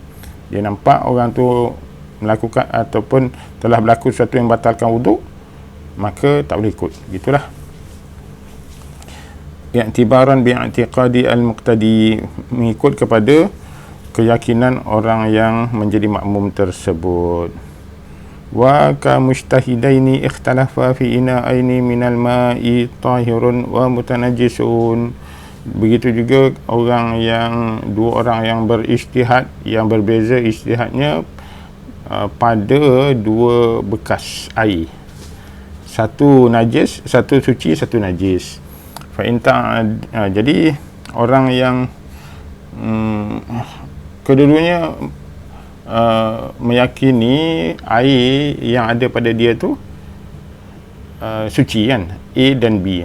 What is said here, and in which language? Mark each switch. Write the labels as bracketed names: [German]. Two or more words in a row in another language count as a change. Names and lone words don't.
[Malay] Dia nampak orang tu melakukan ataupun telah berlaku sesuatu yang membatalkan wuduk, maka tak boleh ikut. Gitulah. [Arabic] اعتبارا باعتقاد المقتدي, [Malay] mengikut kepada keyakinan orang yang menjadi makmum tersebut. [Arabic] وكمجتهدين اختلفا في إناءين من الماء طاهر ومتنجس. [Malay] Begitu juga dua orang yang berijtihad, yang berbeza ijtihadnya pada dua bekas air, satu najis, satu suci, satu najis. Jadi orang yang kedua-duanya meyakini air yang ada pada dia tu suci kan, A dan B.